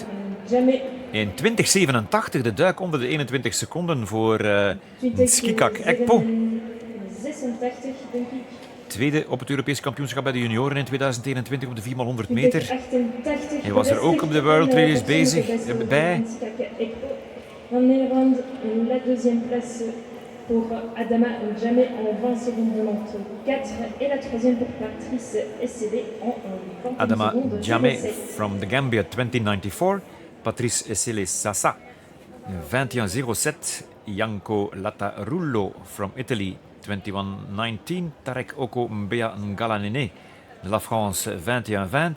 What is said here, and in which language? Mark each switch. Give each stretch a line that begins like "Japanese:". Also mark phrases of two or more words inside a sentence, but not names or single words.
Dutch: In 2087 de duik onder de 21 seconden voor Skikak Ekpo. Tweede op het Europees kampioenschap bij de junioren in 2021 op de 4x100 meter. Hij was er ook op de World Race bezig bij. Van Nederland,
French: la deuxième place pour Adama Jammeh en 20 secondes 94. Et la troisième pour Patrice Essele en 20
English: Adama Jammeh from the Gambia 2094. Patrice Essele Sassa 2107. Janko Lattarulo from Italy 2119.
French: Tarek Oko Mbea Ngalanine de la France 2120.